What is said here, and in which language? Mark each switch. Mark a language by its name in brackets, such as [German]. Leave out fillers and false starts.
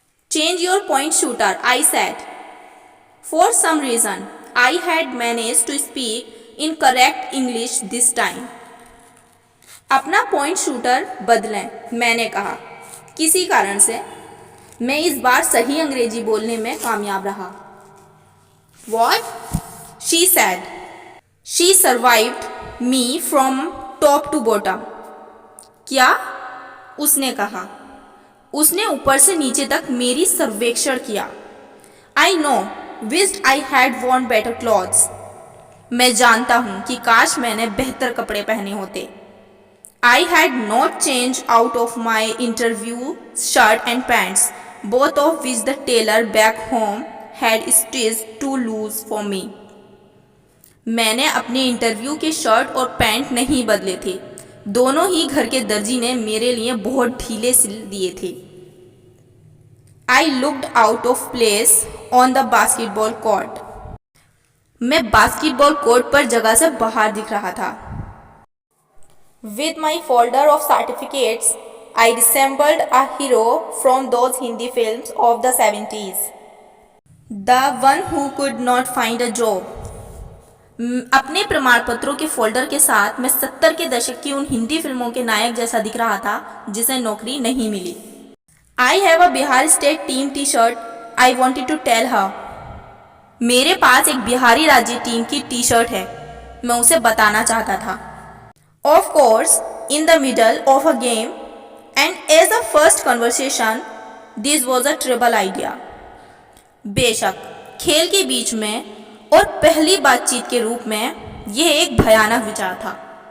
[English] Change your point shooter, I said. For some reason, I had managed to speak in correct English this time. [Hindi] अपना point shooter बदलें, मैंने कहा। किसी कारण से मैं इस बार सही अंग्रेजी बोलने में कामयाब रहा। [English] What? She said. She survived me from top to bottom. [Hindi] क्या? उसने कहा। उसने ऊपर से नीचे तक मेरी सर्वेक्षण किया। [English] I know, wished I had worn better clothes. [Hindi] मैं जानता हूँ कि काश मैंने बेहतर कपड़े पहने होते। [English] I had not changed out of my interview shirt and pants, both of which the tailor back home had stitched too loose for me. [Hindi] मैंने अपने इंटरव्यू के शर्ट और पैंट नहीं बदले थे, दोनों ही घर के दर्जी ने मेरे लिए बहुत ढीले सिल दिए थे। [English] I looked out of place on the basketball court. [Hindi] मैं बास्केटबॉल कोर्ट पर जगह से बाहर दिख रहा था। [English] With my folder of certificates, I resembled a hero from those Hindi films of the 70s. The one who could not find a job. [Hindi] अपने प्रमाण पत्रों के फोल्डर के साथ मैं 70 के दशक की उन हिंदी फिल्मों के नायक जैसा दिख रहा था जिसे नौकरी नहीं मिली। [English] I have a Bihar state team T shirt. I wanted to tell her. [Hindi] मेरे पास एक बिहारी राज्य टीम की टी शर्ट है, मैं उसे बताना चाहता था। [English] Of course, in the middle of a game, and as a first conversation, this was a terrible idea. [Hindi] बेशक, खेल के बीच में और पहली बातचीत के रूप में यह एक भयानक विचार था।